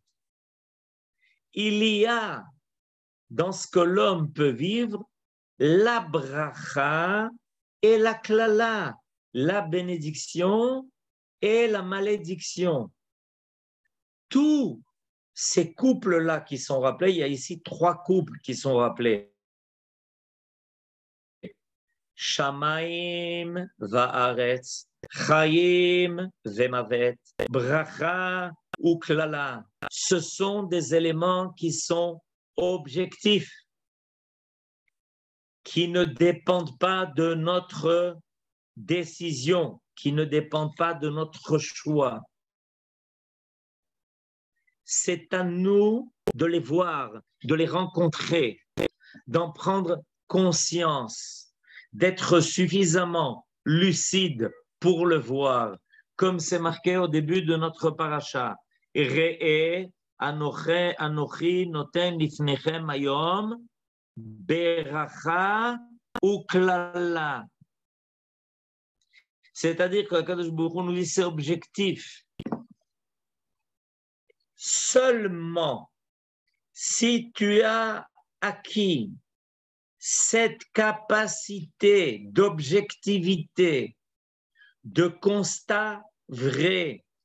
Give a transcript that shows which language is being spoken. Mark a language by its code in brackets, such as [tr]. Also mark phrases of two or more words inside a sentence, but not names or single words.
[fr] Il y a dans ce que l'homme peut vivre la bracha et la klala, la bénédiction et la malédiction. Tous ces couples-là qui sont rappelés, il y a ici 3 couples qui sont rappelés. [he] שמים וארץ, חיים ומוות, ברכה או קללה. [fr] Ce sont des éléments qui sont objectifs, qui ne dépendent pas de notre décision, qui ne dépendent pas de notre choix. C'est à nous de les voir, de les rencontrer, d'en prendre conscience, d'être suffisamment lucide pour le voir, comme c'est marqué au début de notre paracha. [he] ראה אנכי נותן לפניכם היום ברכה או קללה. [fr] C'est-à-dire que [he] קדוש ברוך הוא [fr] nous dit c'est objectif. Seulement si tu as acquis cette capacité d'objectivité, de constat vrai,